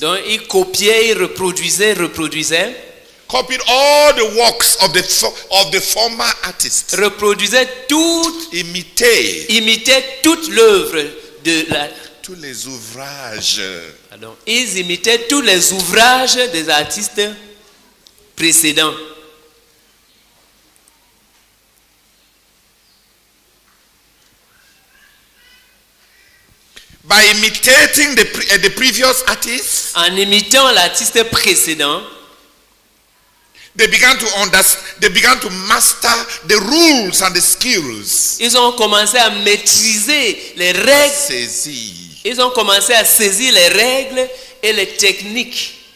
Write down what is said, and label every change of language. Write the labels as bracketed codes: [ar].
[fr] Donc il copiait, il reproduisait. [en] Copied all the works of the former artists. [fr] Reproduisait tout, imitait toute l'œuvre de la. Tous les ouvrages. Pardon, ils imitaient tous les ouvrages des artistes précédents. [en] By imitating the previous artists, [fr] En imitant l'artiste précédent, [en] they began to master the rules and the skills. [fr] ils ont commencé à maîtriser les règles. Saisi. Ils ont commencé à saisir les règles et les techniques.